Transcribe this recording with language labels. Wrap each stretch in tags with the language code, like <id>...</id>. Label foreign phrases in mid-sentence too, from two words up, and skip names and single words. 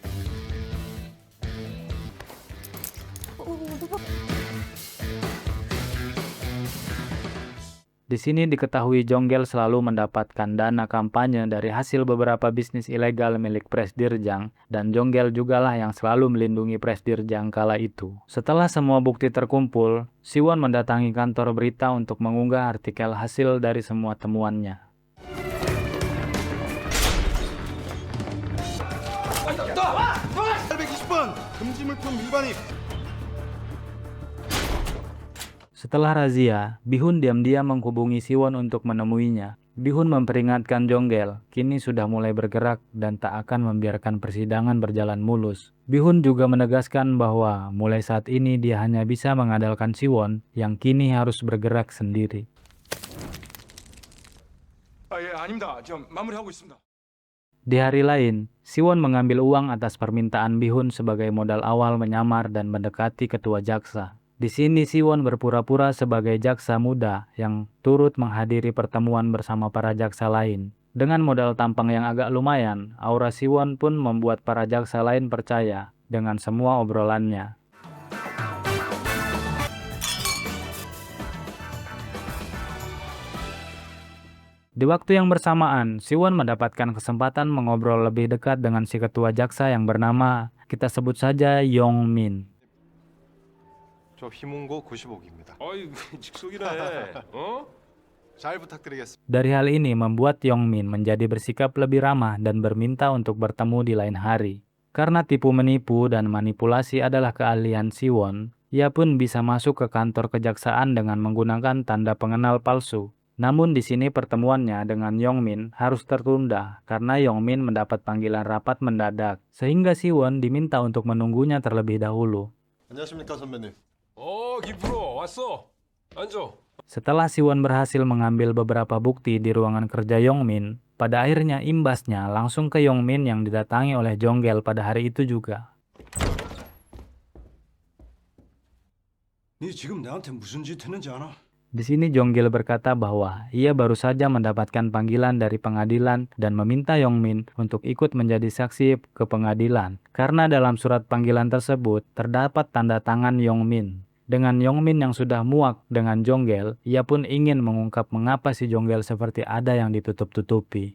<id>Di sini diketahui Jonggel selalu mendapatkan dana kampanye dari hasil beberapa bisnis ilegal milik Presdirjang, dan Jonggel jugalah yang selalu melindungi Presdirjang kala itu. Setelah semua bukti terkumpul, Siwon mendatangi kantor berita untuk mengunggah artikel hasil dari semua temuannya.</id> <ko>나! 820번 금지물품 위반이.</ko> <id>Setelah razia, Bihun diam-diam menghubungi Siwon untuk menemuinya. Bihun memperingatkan Jonggel, kini sudah mulai bergerak dan tak akan membiarkan persidangan berjalan mulus. Bihun juga menegaskan bahwa mulai saat ini dia hanya bisa mengandalkan Siwon yang kini harus bergerak sendiri.</id> <ko>예, 아닙니다. 좀 마무리하고 있습니다.</ko> <id>Di hari lain, Siwon mengambil uang atas permintaan Bihun sebagai modal awal menyamar dan mendekati ketua jaksa. Di sini Siwon berpura-pura sebagai jaksa muda yang turut menghadiri pertemuan bersama para jaksa lain. Dengan modal tampang yang agak lumayan, aura Siwon pun membuat para jaksa lain percaya dengan semua obrolannya. Di waktu yang bersamaan, Siwon mendapatkan kesempatan mengobrol lebih dekat dengan si ketua jaksa yang bernama, kita sebut saja Yong-min.</id> <ko>저 희문고 95기입니다. 어이 직속이네. 어? 잘 부탁드리겠습니다.</ko> <id>Dari hal ini membuat Yong-min menjadi bersikap lebih ramah dan berminta untuk bertemu di lain hari. Karena tipu menipu dan manipulasi adalah keahlian Siwon, ia pun bisa masuk ke kantor kejaksaan dengan menggunakan tanda pengenal palsu. Namun di sini pertemuannya dengan Yong-min harus tertunda karena Yong-min mendapat panggilan rapat mendadak, sehingga Siwon diminta untuk menunggunya terlebih dahulu.</id> <ko>안녕하십니까 선배님. 김프로 왔어. 앉아.</ko> <id>Setelah Siwon berhasil mengambil beberapa bukti di ruangan kerja Yong-min, pada akhirnya imbasnya langsung ke Yong-min yang didatangi oleh Jonggel pada hari itu juga.</id> <ko>네 지금 나한테 무슨 짓 했는지 아나?</ko> <id>Di sini Jonggel berkata bahwa ia baru saja mendapatkan panggilan dari pengadilan dan meminta Yong-min untuk ikut menjadi saksi ke pengadilan. Karena dalam surat panggilan tersebut terdapat tanda tangan Yong-min. Dengan Yong-min yang sudah muak dengan Jonggel, ia pun ingin mengungkap mengapa si Jonggel seperti ada yang ditutup-tutupi.</id>